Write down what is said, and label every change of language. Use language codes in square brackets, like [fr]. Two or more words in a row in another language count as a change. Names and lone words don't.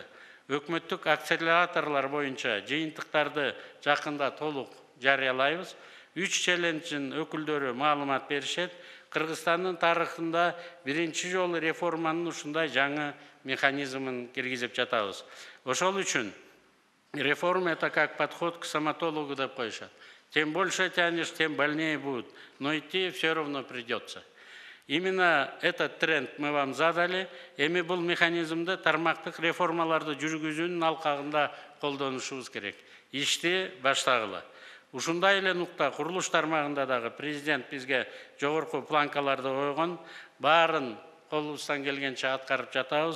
[ky] Өкмөттүк акселераторлор боюнча жыйынтыктарды жакында толук жарыялайбыз. 3 челлендждин өкүлдөрү маалымат беришет. Кыргызстандын тарыхында биринчи жолу реформанын ушундай жаңы механизмин киргизип жатабыз. Ошол үчүн реформа — [ru] это как подход к стоматологу [ky] деп коюшат. [ru] Тем больше тянешь, тем больнее будет. Но идти все равно придется. Именно этот тренд мы вам задали. [ky] Эми бул механизмді тармактык реформаларды жүргүзүүнүн алкагында колдонушубуз керек. Ишти баштагыла. Ушундай эле нукта курулуш тармагында дагы президент бизге жогорку планкаларды койгон. Баарын колубуздан келгенче аткарып жатабыз.